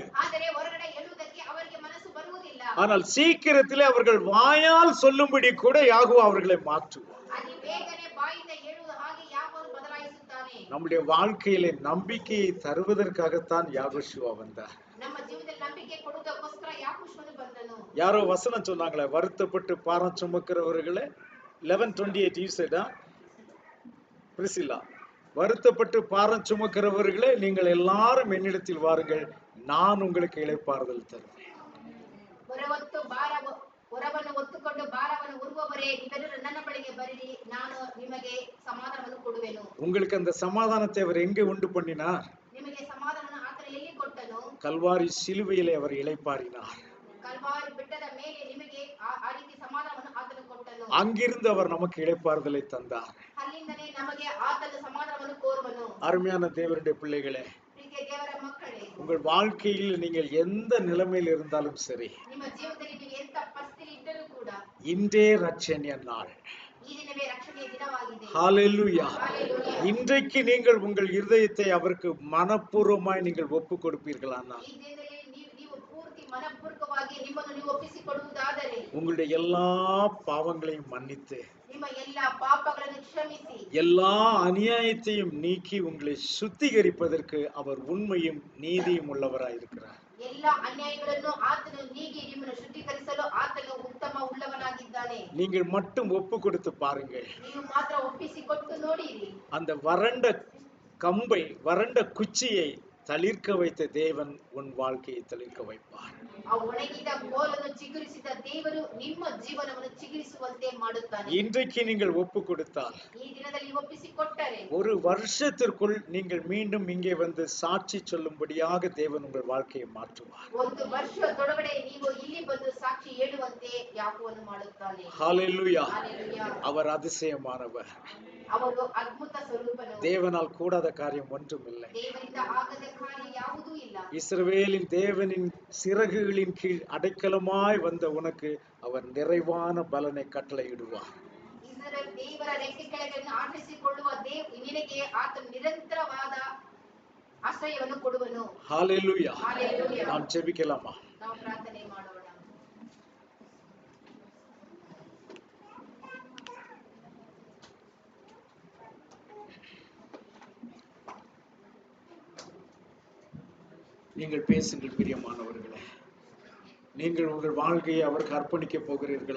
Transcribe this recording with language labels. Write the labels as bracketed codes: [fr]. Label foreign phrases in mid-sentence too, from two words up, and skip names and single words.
[kn] ಆದರೆ ಹೊರಗಡೆ ಹೇಳುವುದಕ್ಕೆ ಅವರಿಗೆ ಮನಸ್ಸು ಬರುವುದಿಲ್ಲ. [ta] ஆனால் சீக்கிரத்திலே அவர்கள் வாயால் சொல்லும்படி கூட யாகுவா அவர்களை மாற்றுவார். [kn] ಅತಿ ಬೇಗನೆ ಬಾಯಿಂದ ಹೇಳುವ ಹಾಗೆ ಯಾಕೋಬನು ಬದಲಾಯಿಸುತ್ತಾನೆ. [ta] நம்முடைய வாழ்க்கையிலே நம்பிக்கையை தருவதற்காகத்தான் யாகோஷுவா வந்தார். [kn] ನಮ್ಮ ಜೀವನದಲ್ಲಿ ನಂಬಿಕೆ ಕೊಡುವುದಕ್ಕೋಸ್ಕರ ಯಾಕೋಬನು ಬಂದನು. [ta] யாரோ வசனம் சொன்னாங்களே, வருத்தப்பட்டு பாரம் சுமக்கிறவர்களே, 11:28 யூசேடா பிரிசில்லா, வருத்தப்பட்டு பாரம் சுமக்கிறவர்களே நீங்கள் எல்லாரும் என்னிடத்தில் வாருங்கள், நான் உங்களுக்கு இளைப்பாறுதல் தருவேன். [kn] ಹೊರವನ್ನು ಹೊತ್ತುಕೊಂಡು ಭಾರವನ್ನು ಉರುವವರೇ ನೀವೆಲ್ಲರೂ ನನ್ನ ಬಳಿಗೆ ಬರಿರಿ, ನಾನು ನಿಮಗೆ ಸಮಾಧಾನವನ್ನು ಕೊಡುವೆನು. [ta] உங்களுக்கு அந்த சமாதானத்தை அவர் எங்கே உண்டு பண்ணினார்? [kn] ನಿಮಗೆ ಸಮಾಧಾನವನ್ನು ಆತನು ಎಲ್ಲಿ ಕೊಟ್ಟನು? [ta] கல்வாரி சிலுவையிலே அவர் இளைப்பாறினார். [kn] ಕಲ್ವಾರಿ ಬೆಟ್ಟದ ಮೇಲೆ ನಿಮಗೆ ಆ ರೀತಿ ಸಮಾಧಾನವನ್ನು ಆತನು ಕೊಟ್ಟನು. [ta] அங்கிருந்து அவர் நமக்கு இளைப்பாறுதலை தந்தார். [kn] ಅಲ್ಲಿಂದಲೇ ನಮಗೆ ಆತನು ಸಮಾಧಾನವನ್ನು ಕೋರುವನು. [ta] அருமையான தேவனுடைய பிள்ளைகளே, [kn] ಪ್ರೀತಿಯ ದೇವರ ಮಕ್ಕಳೇ, [ta] உங்கள் வாழ்க்கையில் நீங்கள் எந்த நிலைமையில் இருந்தாலும் சரி, [kn] ನಿಮ್ಮ ಜೀವನದಲ್ಲಿ ನೀವು ಎಂತ ಪರಿಸ್ಥಿತಿ ಇದ್ದರೂ ಕೂಡ [ta] இன்றே ரட்சணிய நாள். [kn] ಈ ದಿನವೇ ರಕ್ಷಣೆಯ ದಿನವಾಗಿದೆ. [en] ஹalleluya. Hallelujah. [ta] இன்றைக்கு நீங்கள் உங்கள் இருதயத்தை அவருக்கு மனப்பூர்வமாய் நீங்கள் ஒப்பு கொடுப்பீர்களானால் [kn] ಈ ದಿನದಲ್ಲಿ ನೀವು ಪೂರ್ತಿ ಮನಪೂರ್ವಕವಾಗಿ ನಿಮ್ಮನ್ನು ನೀವು ಒಪ್ಪಿಸಿಕೊಡುವುದಾದರೆ [ta] உங்களுடைய எல்லா பாவங்களையும் மன்னித்து [kn] ನಿಮ್ಮ ಎಲ್ಲಾ ಪಾಪಗಳನ್ನು ಕ್ಷಮಿಸಿ [ta] எல்லா அநியாயத்தையும் நீக்கி உங்களை சுத்திகரிப்பதற்கு அவர் உண்மையும் நீதியும் உள்ளவராயிருக்கிறார். [kn] ಎಲ್ಲಾ ಅನ್ಯಾಯಗಳನ್ನು ಆತನು ನೀಗಿ ನಿಮ್ಮನ್ನು ಶುದ್ಧೀಕರಿಸಲು ಆತನು ಉತ್ತಮ ಉಳ್ಳವನಾಗಿದ್ದಾನೆ. [ta] நீங்கள் மட்டும் ஒப்பு கொடுத்து பாருங்கள். [kn] ನೀವು ಮಾತ್ರ ಒಪ್ಪಿಸಿಕೊಟ್ಟು ನೋಡಿರಿ. [ta] அந்த வறண்ட கம்பை, வறண்ட குச்சியை தளிர்க்க வைத்த தேவன் உன் வாழ்க்கையை தளிர்க்க வைப்பார். [kn] ಆ ಒಣಗಿದ ಕೋಲನ್ನು ಚಿಗುರಿಸಿದ ದೇವರು ನಿಮ್ಮ ಜೀವನವನ್ನು ಚಿಗುರಿಸುವಂತೆ ಮಾಡುತ್ತಾನೆ. [ta] இன்றைக்கு நீங்கள் ஒப்பு கொடுத்தால் [kn] ಈ ದಿನದಲ್ಲಿ ಒಪ್ಪಿಸಿಕೊಟ್ಟರೆ [ta] ஒரு வருஷத்திற்குள் நீங்கள் மீண்டும் இங்கே வந்து சாட்சி சொல்லும்படியாக தேவன் உங்கள் வாழ்க்கையை மாற்றுவார். [kn] ಒಂದು ವರ್ಷದೊಳಗಡೆ ನೀವು ಇಲ್ಲಿ ಬಂದು ಸಾಕ್ಷಿ ಹೇಳುವಂತೆ ಯಾಕೋಬನು ಮಾಡುತ್ತಾನೆ. [en] ஹalleluya. Hallelujah. [ta] அவர் அதிசயமானவர். [kn] ಅವರು ಅದ್ಭುತ ಸ್ವರೂಪನು. [ta] தேவனால் கூடாத காரியம் ஒன்றும் இல்லை. [kn] ದೇವರಿಂದ ಆಗದ ಕಾರ್ಯ ಯಾವುದೂ ಇಲ್ಲ. [ta] இஸ்ரவேலின் தேவனின் சிறகுகளின் கீழ் அடைக்கலமாய் வந்த உனக்கு அவர் நிறைவான பலனை கட்டளையிடுவார். [kn] ಇಸ್ರಾಯೇಲ್ ದೇವರ ರೆಕ್ಕೆ ಕೆಳಗೆ ಆಶ್ರಯಿಸಿಕೊಳ್ಳುವ ನಿನಗೆ ಆತನು ನಿರಂತರವಾದ ಆಶ್ರಯವನ್ನು ಕೊಡುವನು. [en] ஹalleluya. Hallelujah. [ta] நாம் ஜெபிக்கலாமா? [kn] ನಾವು ಪ್ರಾರ್ಥನೆ ಮಾಡೋಣ. [ta] நீங்கள் பேசுங்கள் பிரியமானவர்களே. நீங்கள் உங்கள் வாழ்க்கையை அவருக்கு அர்ப்பணிக்க போகிறீர்களா?